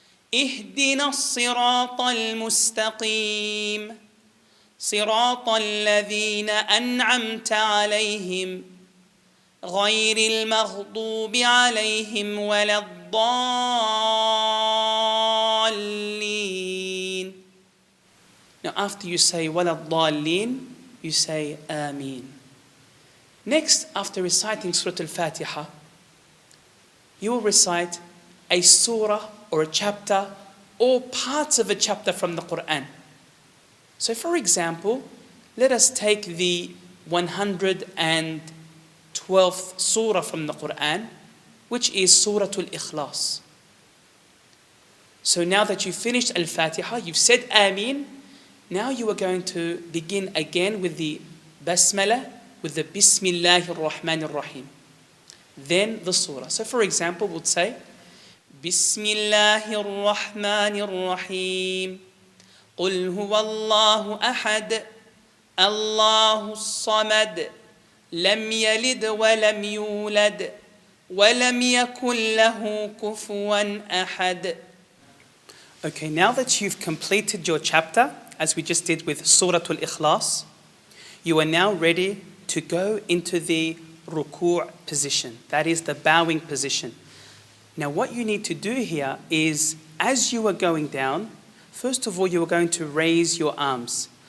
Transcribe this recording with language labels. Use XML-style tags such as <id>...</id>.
<ar>اهدنا الصراط المستقيم صراط الذين أنعمت عليهم غير المغضوب عليهم ولا الضالين.</ar> <en>Now after you say</en> <ar>ولا الضالين,</ar> <en>you say آمين. Next, after reciting Surah Al-Fatiha, you will recite a surah or a chapter or parts of a chapter from the Quran. So for example, let us take the 112th surah from the Quran, which is Surah Al-Ikhlas. So now that you've finished Al-Fatiha, you've said Ameen, now you are going to begin again with the Basmala, with the Bismillahir Rahmanir Rahim. Then the surah. So for example, we'll say, Bismillahir Rahmanir Rahim.</en> <ar>قل هو الله أحد الله الصمد لم يلد ولم يولد وَلَمْ يَكُنْ لَهُ كُفُوًا أَحَدٌ.</ar> <en>Okay, now that you've completed your chapter, as we just did with Surah Al-Ikhlas, you are now ready to go into the ruku' position. That is the bowing position. Now what you need to do here is, as you are going down, first of all you are going to raise your arms.</en>